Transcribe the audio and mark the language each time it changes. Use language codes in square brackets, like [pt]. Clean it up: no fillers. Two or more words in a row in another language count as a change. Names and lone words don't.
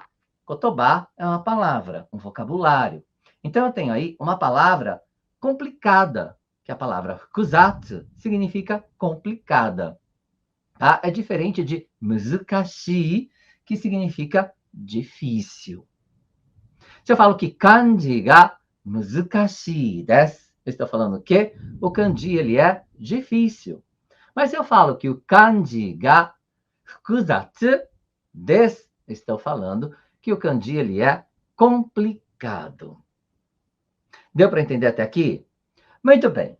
[pt] Kotoba é uma palavra, um vocabulário. Então, eu tenho aí uma palavra complicada, que a palavra fukuzatsu significa complicada. Tá? É diferente de muzukashi, que significa difícil. Se eu falo que [ja] 漢字が難しいです, [pt] eu estou falando que o kanji ele é difícil. Mas se eu falo que o [ja] 漢字が複雑です, [pt] eu estou falando que o kanji ele é complicado. Deu para entender até aqui? Muito bem.